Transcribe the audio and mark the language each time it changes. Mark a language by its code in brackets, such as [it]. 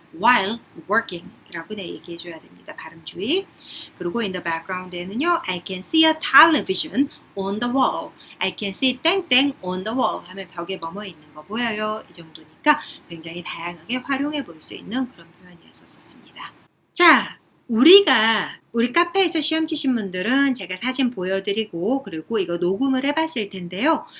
[en] while working [ko] 이라고 얘기해줘야 됩니다. 발음 주의. 그리고 [en] in the background에는요. I can see a television on the wall. I can see [ko] 땡땡 [en] on the wall [ko] 하면 벽에 뭐뭐 있는 거 보여요. 이 정도니까 굉장히 다양하게 활용해 볼 수 있는 그런 표현이었었습니다. 자, 우리 카페에서 시험 치신 분들은 제가 사진 보여드리고 그리고 이거 녹음을 해봤을 텐데요.